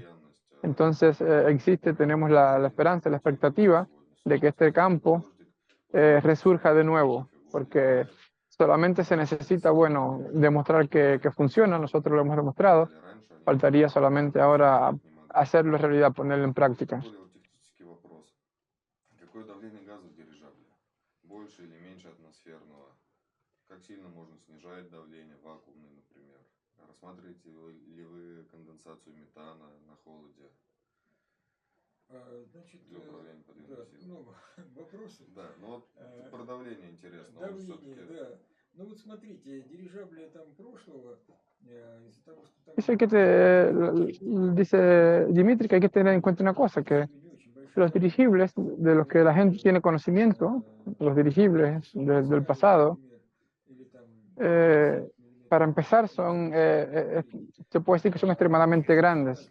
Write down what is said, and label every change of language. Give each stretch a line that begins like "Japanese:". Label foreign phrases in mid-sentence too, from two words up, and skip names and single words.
Spanish: Entonces tenemos la esperanza, la expectativa de que este campo resurja de nuevo, porque solamente se necesita, bueno, demostrar que funciona, nosotros lo hemos demostrado, faltaría solamente ahora hacerlo realidad, ponerlo en práctica.
Russian: Какое давление газа в дирижабле? Больше или меньше атмосферного? Как сильно можно снижать давление вакуумное, например? Рассматриваете ли вы конденсацию метана на холоде? Значит, для управления подъемной да, силой? много вопросов. Да, ну вот про давление интересно. Давление, да. Ну вот смотрите, дирижабли там прошлого, из-за того, что там...
Spanish: Dice Dimitri que hay que tener en cuenta una cosa, que los dirigibles de los que la gente tiene conocimiento, los dirigibles del pasado, para empezar se puede decir que son extremadamente grandes.